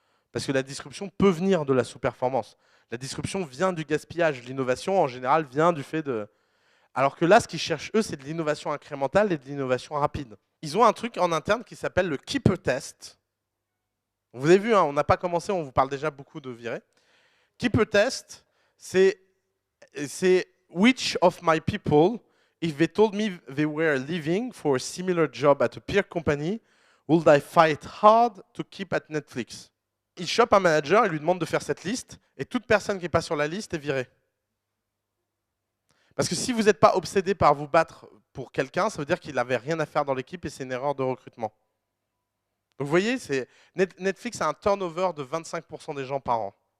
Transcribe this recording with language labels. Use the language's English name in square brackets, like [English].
[French] Parce que la disruption peut venir de la sous-performance. La disruption vient du gaspillage. L'innovation, en général, vient du fait de... Alors que là, ce qu'ils cherchent, eux, c'est de l'innovation incrémentale et de l'innovation rapide. Ils ont un truc en interne qui s'appelle le Keeper Test. Vous avez vu, hein, on n'a pas commencé, on vous parle déjà beaucoup de virer. [English] Keeper Test, [French] c'est [English] which of my people, if they told me they were leaving for a similar job at a peer company, would I fight hard to keep at Netflix? [French] Il chope un manager et lui demande de faire cette liste, et toute personne qui n'est pas sur la liste est virée. Parce que si vous n'êtes pas obsédé par vous battre pour quelqu'un, ça veut dire qu'il n'avait rien à faire dans l'équipe et c'est une erreur de recrutement. Donc vous voyez, Netflix a un turnover de 25% des gens par an.